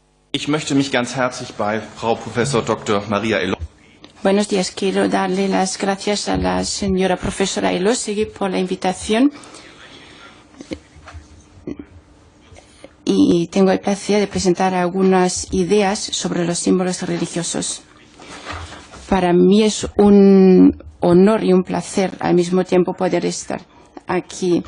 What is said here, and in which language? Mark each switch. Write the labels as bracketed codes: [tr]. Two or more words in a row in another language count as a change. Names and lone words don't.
[de] Ich möchte mich ganz herzlich bei Frau Professor Dr. Maria Elósegui. [es] Buenos días. Quiero darle las gracias a la señora profesora Elósegui por la invitación. Y tengo el placer de presentar algunas ideas sobre los símbolos religiosos. Para mí es un honor y un placer al mismo tiempo poder estar aquí.